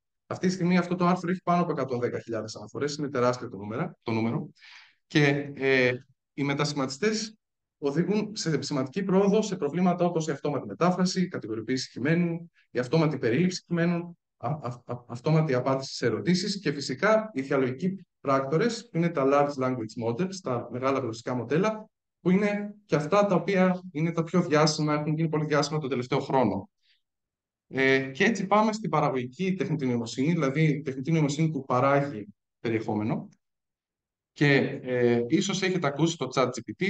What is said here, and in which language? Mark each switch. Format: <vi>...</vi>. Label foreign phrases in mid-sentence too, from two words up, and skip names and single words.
<el>Αυτή τη στιγμή αυτό το άρθρο έχει πάνω από 110.000 αναφορές, είναι τεράστιο το νούμερο. Και οι μετασχηματιστές οδηγούν σε σημαντική πρόοδο σε προβλήματα όπως η αυτόματη μετάφραση, η κατηγοριοποίηση κειμένου, η αυτόματη περίληψη κειμένου, αυτόματη απάντηση σε ερωτήσεις και φυσικά οι διαλογικοί πράκτορες, που είναι τα</el> <en>large language models,</en> <el>τα μεγάλα γλωσσικά μοντέλα, που είναι και αυτά τα οποία είναι τα πιο διάσημα, έχουν γίνει πολύ διάσημα τον τελευταίο χρόνο. Και έτσι πάμε στην παραγωγική τεχνητή νοημοσύνη, δηλαδή τεχνητή νοημοσύνη που παράγει περιεχόμενο. Και ίσως έχετε ακούσει το ChatGPT.</el>